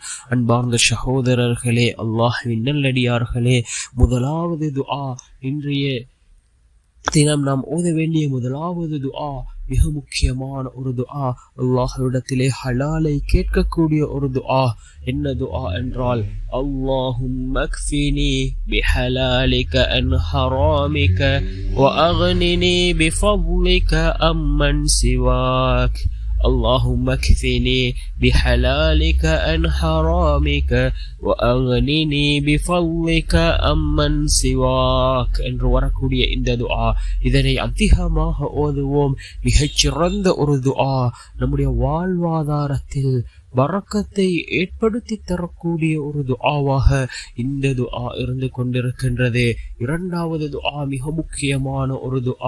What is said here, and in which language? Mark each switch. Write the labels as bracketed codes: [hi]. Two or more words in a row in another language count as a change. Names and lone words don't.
[ta] அன்பார்ந்த சகோதரர்களே, அல்லாஹ்வின் நல்லடியார்களே, முதலாவது துஆ, இன்றைய தினம் நாம் ஓத வேண்டிய முதலாவது துஆ மிக முக்கியமான ஒரு துஆ. அல்லாஹ்விடத்திலே ஹலாலை கேட்கக்கூடிய ஒரு துஆ. என்ன துஆ என்றால், [ar] اللهم اكفني بحلالك عن حرامك وأغنني بفضلك عمن سواك. اللهم اكفني بحلالك عن حرامك وأغنني بفضلك عمن سواك [ta] என்று வரக்கூடிய இந்த துஆ, இதனை அதிகமாக ஓதுவோம். மிகச்சிறந்த ஒரு துஆ, நம்முடைய வாழ்வாதாரத்தில் பரக்கத்தை ஏற்படுத்தி தரக்கூடிய ஒரு துஆவாக இந்த துஆ இருந்து கொண்டிருக்கின்றது. இரண்டாவது துஆ மிக முக்கியமான ஒரு துஆ.